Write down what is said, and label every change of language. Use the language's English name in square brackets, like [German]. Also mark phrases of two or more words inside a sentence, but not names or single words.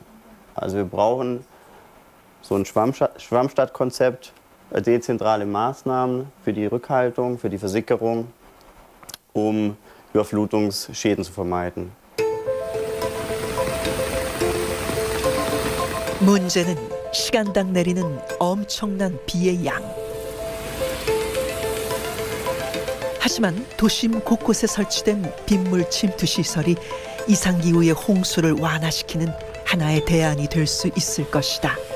[German] Also wir brauchen so ein Schwammstadtkonzept, dezentrale Maßnahmen für die Rückhaltung, für die Versickerung, um Überflutungsschäden zu vermeiden. [Korean] 문제는 시간당 내리는 엄청난 비의 양. 하지만 도심 곳곳에 설치된 빗물 침투 시설이 이상기후의 홍수를 완화시키는 하나의 대안이 될 수 있을 것이다.